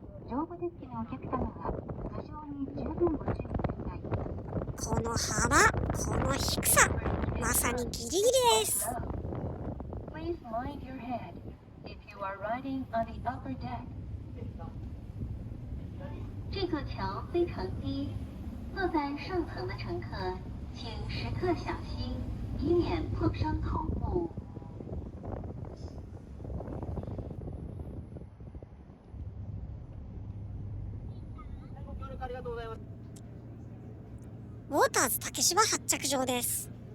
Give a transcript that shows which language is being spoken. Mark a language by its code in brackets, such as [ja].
[ja] 上部デッキのお客様は頭上に十分ご注意ください。この幅、この低さ、まさにギリギリです。 [en] Please mind your head if you are riding on the upper deck. [zh] 这座桥非常低，坐在上层的乘客请时刻小心，以免碰伤头部。 [ja] ご協力ありがとうございます。竹芝発着場です。